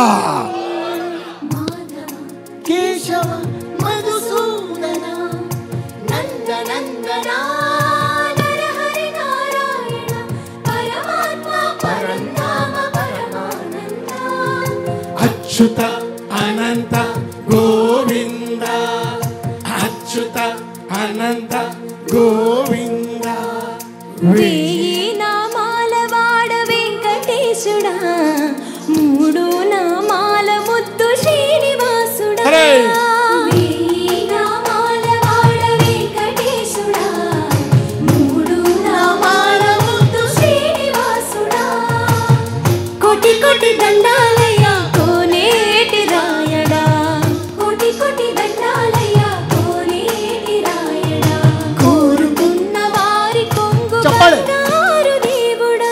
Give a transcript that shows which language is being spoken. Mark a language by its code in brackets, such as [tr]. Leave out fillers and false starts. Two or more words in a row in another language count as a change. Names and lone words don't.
[kn] ಕೇಶವ ಮಧುಸೂದನ ನಂದ ನಂದನ ನರಹರಿ ನಾರಾಯಣ ಪರಮಾತ್ಮ ಪರಂಧಾಮ ಪರಮಾನಂದ ಅಚ್ಯುತ ಅನಂತ ಗೋವಿಂದ ಅಚ್ಯುತ ಅನಂತ ಗೋವಿಂದ [te] నామాల వాడ వెంకటేశుడా మూడు నామాల ముద్దు శ్రీనివాసుడా నామాల వాడ వెంకటేశుడా మూడు నామాల ముద్దు శ్రీనివాసుడా కోటి కోటి దండాలయ్యా కోనేటి రాయడా కోటి కోటి దండాలయ్యా కోనేటి రాయడా కోరుకున్న వారి కొంగు బంగారు దేవుడా